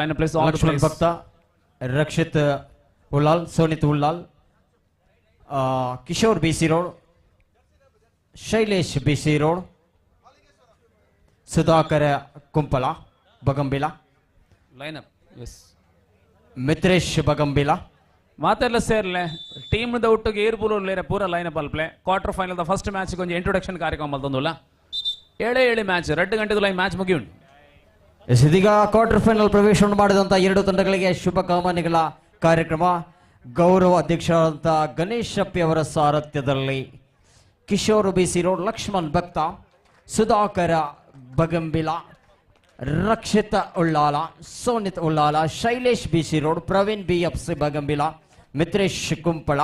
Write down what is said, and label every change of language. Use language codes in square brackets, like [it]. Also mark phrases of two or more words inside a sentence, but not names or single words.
[kn] ಲಕ್ಷ್ಮಣ್ ಭಕ್ತ, ರಕ್ಷಿತ್ ಉಳ್ಳಾಲ್, ಸೋನಿತ್ ಉಳ್ಳಾಲ್, ಕಿಶೋರ್ BC ರೋಡ್, ಶೈಲೇಶ್ BC ರೋಡ್, ಸುಧಾಕರ ಕುಂಪಲ ಬಗಂಬಿಲ [en] Line up. Yes [tcy] ಮಿತ್ರೇಶ್ ಬಗಂಬಿಲ ಮಾತೆಲ್ಲ ಸೇರ್ಲೆ ಟೀಮ್ ಒಟ್ಟಿಗೆ ಏರ್ಪೂರ್ ಪೂರ [en] line up [tcy] ಅಲ್ಪ್ಲೆ. [en] quarter final first match [tcy] ಕೊಂಚ ಇಂಟ್ರೊಡಕ್ಷನ್ ಕಾರ್ಯಕ್ರಮ ಮಲ್ತೊಂದುಲ್ಲ. 7 ಮ್ಯಾಚ್ 2 ಗಂಟೆದು [en] line match [tcy] ಮುಗಿಯುಂಡು. [kn] ಇದೀಗ [en] quarter final [kn] ಪ್ರವೇಶ ಮಾಡಿದಂಥ 2 ತಂಡಗಳಿಗೆ ಶುಭ ಕಾಮನೆಗಳ ಕಾರ್ಯಕ್ರಮ. ಗೌರವ ಅಧ್ಯಕ್ಷರಾದಂಥ ಗಣೇಶ್ ಶಪ್ಪಿ ಅವರ ಸಾರಥ್ಯದಲ್ಲಿ ಕಿಶೋರ್ BC ರೋಡ್, ಲಕ್ಷ್ಮಣ್ ಭಕ್ತ, ಸುಧಾಕರ ಬಗಂಬಿಲ, ರಕ್ಷಿತ್ ಉಳ್ಳಾಲ, ಸೋನಿತ್ ಉಳ್ಳಾಲ, ಶೈಲೇಶ್ BC ರೋಡ್, ಪ್ರವೀಣ್ BFC ಬಗಂಬಿಲ, ಮಿತ್ರೇಶ್ ಕುಂಪಳ.